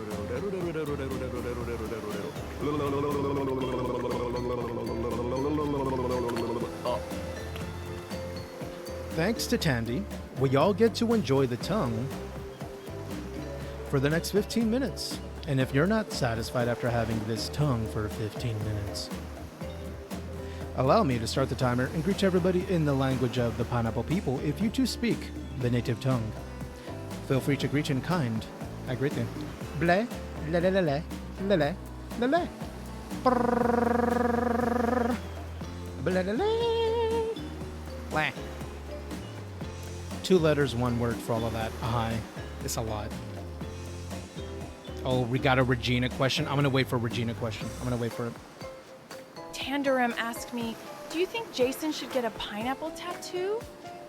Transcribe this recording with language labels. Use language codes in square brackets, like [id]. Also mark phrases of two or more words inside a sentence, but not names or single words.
[en] Thanks to Tandy, we all get to enjoy the tongue for the next 15 minutes. And if you're not satisfied after having this tongue for 15 minutes, allow me to start the timer and greet everybody in the language of the pineapple people if you too speak the native tongue. Feel free to greet in kind. I greet them. Bleh, le le le le, le le, le le. Brrrr. Bleh le le. Blah. 2 letters, 1 word for all of that. Hi. It's a lot. Oh, we got a Regina question. I'm going to wait for a Regina question. I'm going to wait for it. Tanderum asked me, do you think Jason should get a pineapple tattoo?